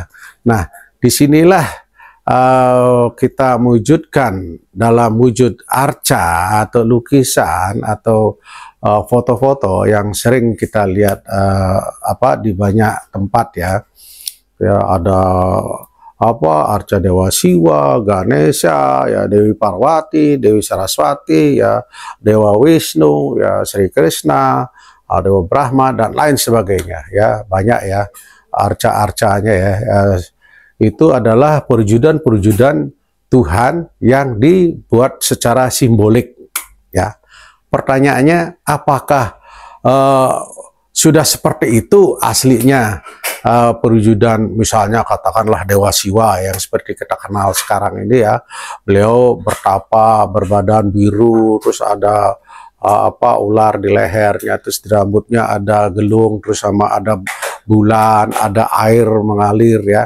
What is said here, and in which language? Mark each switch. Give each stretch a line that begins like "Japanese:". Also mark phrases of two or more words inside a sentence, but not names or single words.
Indonesian: Nah, disinilah kita mewujudkan dalam wujud arca atau lukisan atau foto-foto yang sering kita lihat di banyak tempat, ya. Ya, ada apa arca Dewa Siwa, Ganesha, ya Dewi Parwati, Dewi Saraswati, ya Dewa Wisnu, ya Sri Krishna, Dewa Brahma dan lain sebagainya, ya banyak ya arca-arcanya ya. Itu adalah perwujudan-perwujudan Tuhan yang dibuat secara simbolik ya. Pertanyaannya, apakah sudah seperti itu aslinya perwujudan, misalnya katakanlah Dewa Siwa yang seperti kita kenal sekarang ini ya, beliau bertapa berbadan biru, terus ada ular di lehernya, terus di rambutnya ada gelung, terus sama ada bulan, ada air mengalir ya.